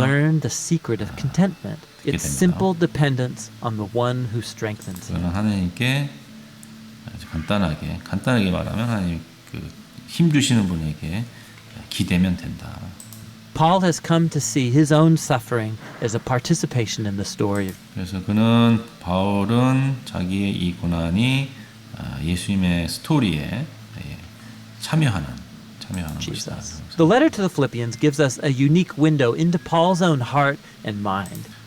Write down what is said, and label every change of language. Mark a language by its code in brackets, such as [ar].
[en] learned the secret of contentment. It's [ko] 됩니다. [en] simple dependence on the one who strengthens him. [ko] 그거는 하나님께 아주 간단하게 말하면 하나님 힘 주시는 분에게 기대면 된다. [en] Paul has come to see his own suffering as a participation in the story of [ko] 그래서 바울은 자기의 이 고난이 예수님의 스토리에 참여하는 것이다. [en] Jesus. The letter to the Philippians gives us a unique window into Paul's own heart and mind.